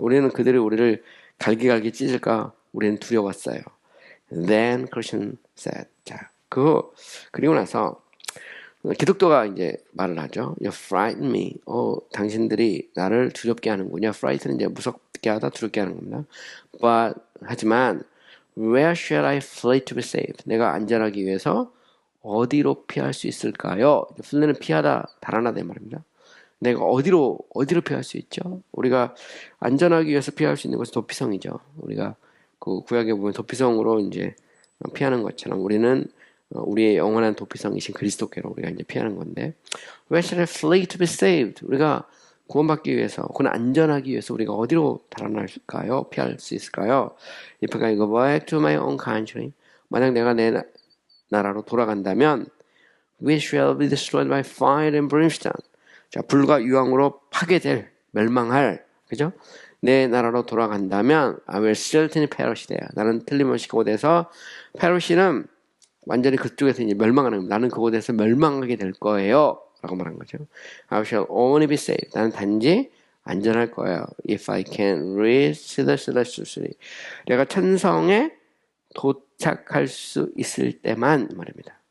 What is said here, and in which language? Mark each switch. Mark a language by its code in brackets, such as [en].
[ko] 우리는 그들이 우리를 갈기갈기 찢을까? 우리는 두려웠어요. [en] Then Christian said. [ko] 자, 그리고 나서 기독교가 이제 말을 하죠. [en] You frighten me. [ko] 당신들이 나를 두렵게 하는군요. Frighten은 이제 무섭게 하다, 두렵게 하는 겁니다. 하지만 [en] Where shall I flee to be saved? [ko] 내가 안전하기 위해서 어디로 피할 수 있을까요? 플레는 피하다, 달아나다 이 말입니다. 내가 어디로 피할 수 있죠? 우리가 안전하기 위해서 피할 수 있는 것은 도피성이죠. 우리가 그 구약에 보면 도피성으로 이제 피하는 것처럼 우리는 우리의 영원한 도피성이신 그리스도께로 우리가 이제 피하는 건데, [en] Where shall I flee to be saved? [ko] 우리가 구원받기 위해서, 혹은 안전하기 위해서 우리가 어디로 달아날까요? 피할 수 있을까요? [en] If I go back to my own country, [ko] 만약 내가 내 나라로 돌아간다면, [en] we shall be destroyed by fire and brimstone. [ko] 자, 불과 유황으로 파괴될, 멸망할, 그죠? 내 나라로 돌아간다면, [en] I will certainly perish there. [ko] 나는 틀림없이 그곳에서, perish는 완전히 그쪽에서 이제 멸망하는 겁니다. 나는 그곳에서 멸망하게 될 거예요. 라고 말한 거죠. [en] I shall only be saved. [ko] 나는 단지 안전할 거예요. [en] If I can reach the celestial. [ko] 내가 천성에 도착할 수 있을 때만 말입니다.